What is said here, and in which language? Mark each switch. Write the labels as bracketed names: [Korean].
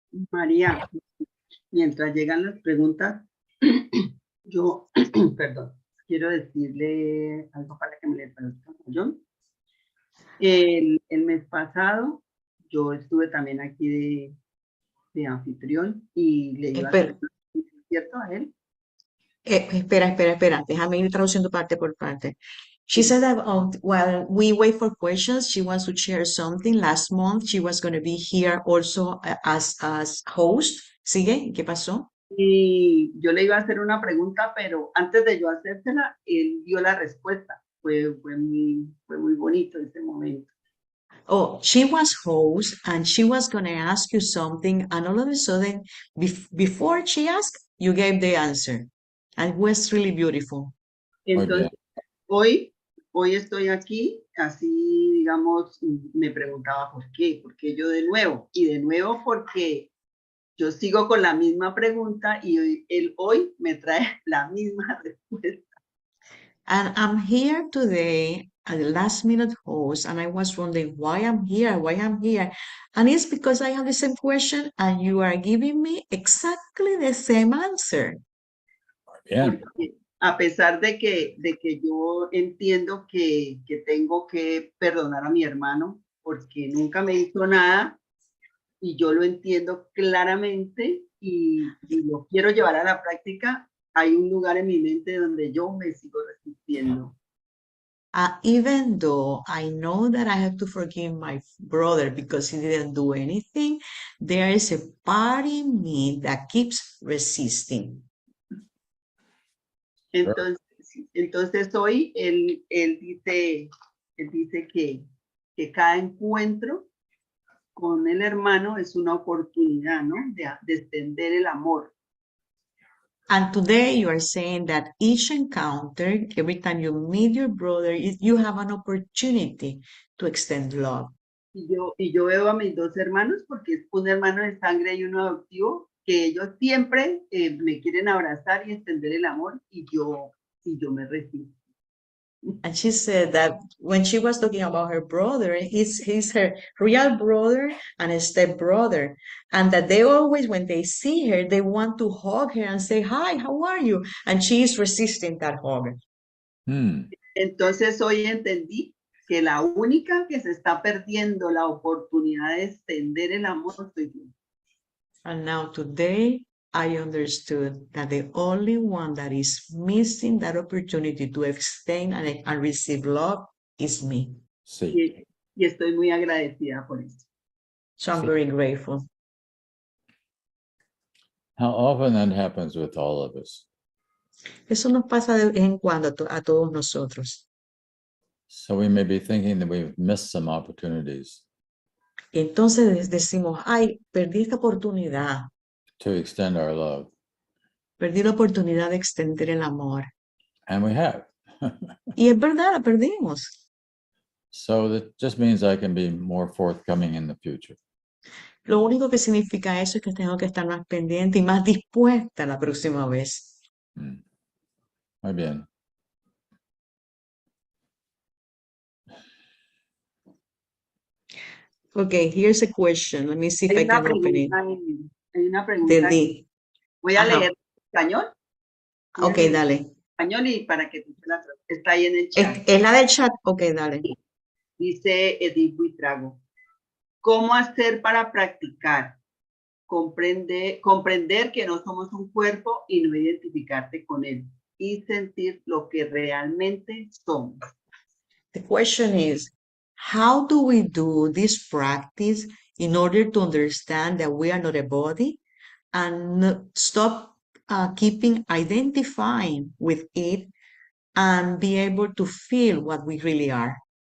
[Spanish] María, mientras llegan las preguntas, yo, perdón, quiero decirle algo para que me le traduzca a Jon. El mes pasado, yo estuve también aquí de anfitrión y le iba a hacer ¿cierto? A él. Espera. Déjame ir traduciendo parte por parte. [English] She said that while we wait for questions, she wants to share something. Last month, she was going to be here also as host. [Spanish] ¿Sigue? ¿Qué pasó? Y yo le iba a hacer una pregunta, pero antes de yo hacérsela, él dio la respuesta. Fue muy bonito ese momento. [English] Oh, she was host and she was going to ask you something, and all of a sudden, before she asked, you gave the answer. And it was really beautiful. [Spanish] Entonces, hoy hoy estoy aquí, así, digamos, me preguntaba por qué yo de nuevo, y de nuevo porque yo sigo con la misma pregunta y él hoy me trae la misma respuesta. [English] And I'm here today at the last minute host, and I was wondering why I'm here. And it's because I have the same question and you are giving me exactly the same answer. [Spanish] Bien. Porque a pesar de que yo entiendo que tengo que perdonar a mi hermano porque nunca me hizo nada y yo lo entiendo claramente y lo quiero llevar a la práctica, hay un lugar en mi mente donde yo me sigo resistiendo. [English] Even though I know that I have to forgive my brother because he didn't do anything, there is a part in me that keeps resisting. [Spanish] Entonces hoy él dice que cada encuentro con el hermano es una oportunidad, ¿no? De extender el amor. [English] And today you are saying that each encounter, every time you meet your brother, you have an opportunity to extend love. [Spanish] Y yo veo a mis dos hermanos, porque es un hermano de sangre y uno adoptivo, que ellos siempre me quieren abrazar y extender el amor, y yo me resisto. [English] And she said that when she was talking about her brother, he's her real brother and a step brother. And that they always, when they see her, they want to hug her and say, hi, how are you? And she is resisting that hug. [Spanish] Entonces hoy entendí que la única que se está perdiendo la oportunidad de extender el amor soy yo. [English] And now today, I understood that the only one that is missing that opportunity to extend and receive love is me. [Spanish] Sí. Y estoy muy agradecida por eso. [English] So I'm very grateful. How often that happens with all of us? [Spanish] Eso nos pasa de vez en cuando a todos nosotros. [English] So we may be thinking that we've missed some opportunities. [Spanish] Entonces decimos, ay, perdí esta oportunidad. [English] To extend our love. [Spanish] Perdí la oportunidad de extender el amor. [English] And we have. [Spanish] Y es verdad, la perdimos. [English] So that just means I can be more forthcoming in the future. [Spanish] Lo único que significa eso es que tengo que estar más pendiente y más dispuesta la próxima vez. Muy bien. [English] Okay, here's a question. Let me see if I can open it. [Spanish] Hay una pregunta. Voy a leer en español. Ok, dale. Español y para que tú la está ahí en el chat. ¿Es la del chat? Ok, dale. Dice Edith Buitrago. ¿Cómo hacer para practicar? Comprender que no somos un cuerpo y no identificarte con él. Y sentir lo que realmente somos. [English] The question is, how do we do this practice in order to understand that we are not a body and stop keeping identifying with it and be able to feel what we really are?